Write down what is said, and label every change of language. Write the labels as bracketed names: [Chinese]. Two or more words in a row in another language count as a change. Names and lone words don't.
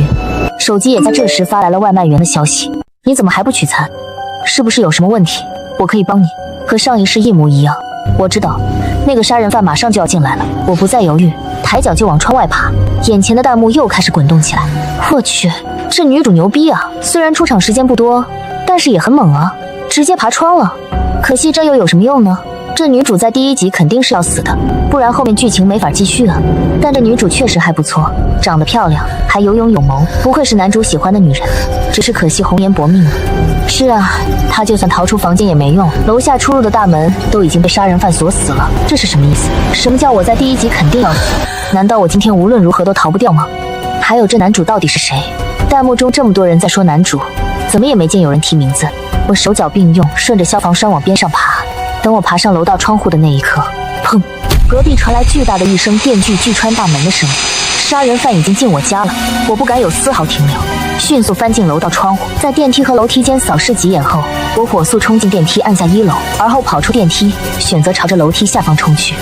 [Chinese] 手機也在這時發來了外賣員的消息：你怎麼還不取餐？是不是有什麼問題？我可以幫你。和上一世一模一樣。我知道那個殺人犯馬上就要進來了，我不再猶豫，抬腳就往窗外爬。眼前的彈幕又開始滾動起來。我去，這女主牛逼啊！雖然出場時間不多，但是也很猛啊，直接爬窗了。可惜這又有什麼用呢？這女主在第1集肯定是要死的，不然後面劇情沒法繼續啊。但這女主確實還不錯，長得漂亮，還有勇有謀，不愧是男主喜歡的女人。只是可惜红顏薄命了。是啊，她就算逃出房间也沒用，樓下出入的大門都已經被杀人犯鎖死了。這是什麼意思？什麼叫我在第1集肯定要死？難道我今天無論如何都逃不掉嗎？還有這男主到底是誰？彈幕中這麼多人在說男主，怎麼也沒見有人提名字。我手腳並用，順着消防栓往邊上爬。等我爬上樓道窗戶的那一刻，砰！隔壁傳來巨大的一聲電鋸锯穿大門的聲音。殺人犯已經進我家了，我不敢有絲毫停留，迅速翻進樓道窗戶，在電梯和樓梯間掃視幾眼後，我火速衝進電梯，按下1樓，而後跑出電梯，選擇朝着樓梯下方衝去。